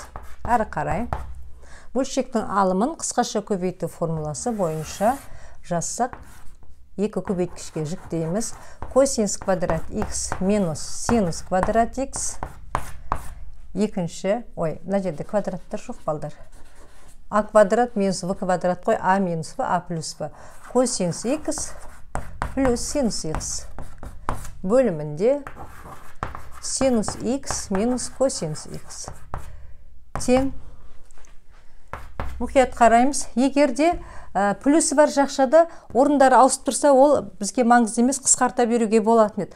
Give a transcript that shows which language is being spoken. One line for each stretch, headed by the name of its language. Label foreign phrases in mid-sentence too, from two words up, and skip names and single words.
Kazakh: Әрі қарай бөлшектің алымын қысқаша көбейту формуласы бойынша жазсақ, 2 көбейткішке жүктейміз. Косинус квадрат х минус синус квадрат х. Екінші, мына жерде квадраттар жоқ балдар. А квадрат минус в квадрат қой, а минус в, а плюс в. Косинус х плюс синус х бөлімінде синус х минус косинус х. Тең. Мұқият қараймыз. Егерде плюсы бар жақшада орындары ауысып тұрса, ол бізге маңызды емес, қысқарта беруге болатын еді.